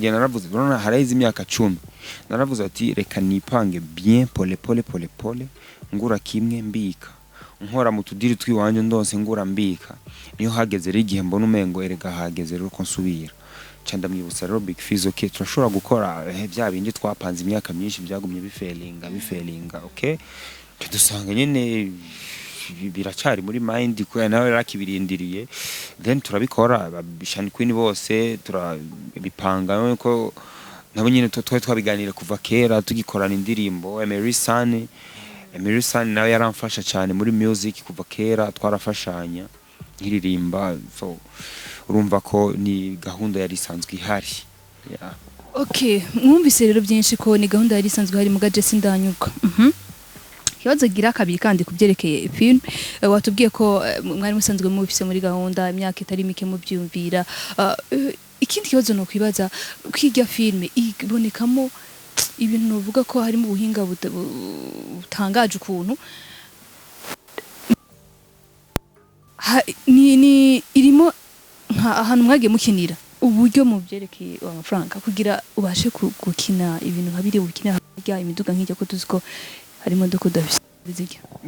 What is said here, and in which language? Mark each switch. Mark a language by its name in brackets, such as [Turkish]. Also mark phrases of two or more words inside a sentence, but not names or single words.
[Rundi] gihe naravuze none harayize imyaka 10 naravuze ati reka nipange bien pole ngura kimwe mbika nkora mu tudiri twiwanje ndose ngura mbika niyo hageze rero igihe mbona umengo erega hageze rero ko nsubira canda mwibutsa rero Big Fizzo okay turashobora gukora bya bindi twapanze imyaka myinshi byagumye bifelinga okay tudusanga nyene biracari muri mind ko nawe rakibirindiriye then turabikora Shan Queen bose turabipanga ko nabo nyine twabiganira kuva kera tugikorana indirimbo Emery Sun nawe yaramfasha cyane muri music kuva kera twarafashanya nkiririmba so urumva ko ni gahunda yari isanzwe ihari. Okay, mwumvise rero byinshi ko ni gahunda yari isanzwe ihari mugaje sindanyuka. Kibazo gira kabiri kandi kubyerekeye film watubwiye ko mwari musanzwe mubifise muri gahunda imyaka itari mike mu byumvira. Ikindi kibazo no kwibaza kwiga film ibonekamo ibintu novuga ko harimo ubuhinga butangaje ukuntu ni irimo ahantu mwagiye mukinira uburyo mu byerekeye amafaranga kugira ubashe gukina ibintu nkabiri gukina harya imiduga nk'ijya ko tuziko hari imodoka udafise zijya